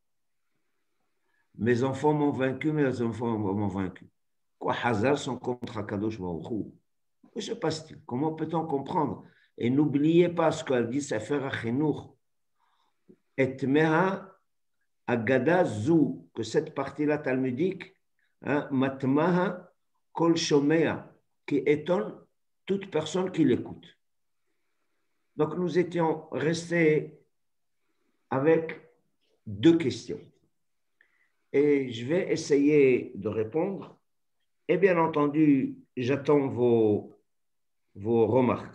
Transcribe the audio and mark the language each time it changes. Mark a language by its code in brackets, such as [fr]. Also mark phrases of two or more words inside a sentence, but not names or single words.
[fr] Mes enfants m'ont vaincu, mes enfants m'ont vaincu. Quoi, Hazar sont contre [he] הקדוש ברוך הוא? [fr] Que se passe-t-il? Comment peut-on comprendre? Et n'oubliez pas ce qu'elle dit Sefer HaChinuch. Et [he] מהאגדה זו, [fr] que cette partie-là talmudique, [he] מתמיהה כל שומע, [fr] qui étonne toute personne qui l'écoute. Donc nous étions restés avec deux questions. Et je vais essayer de répondre. Et bien entendu, j'attends vos remarques.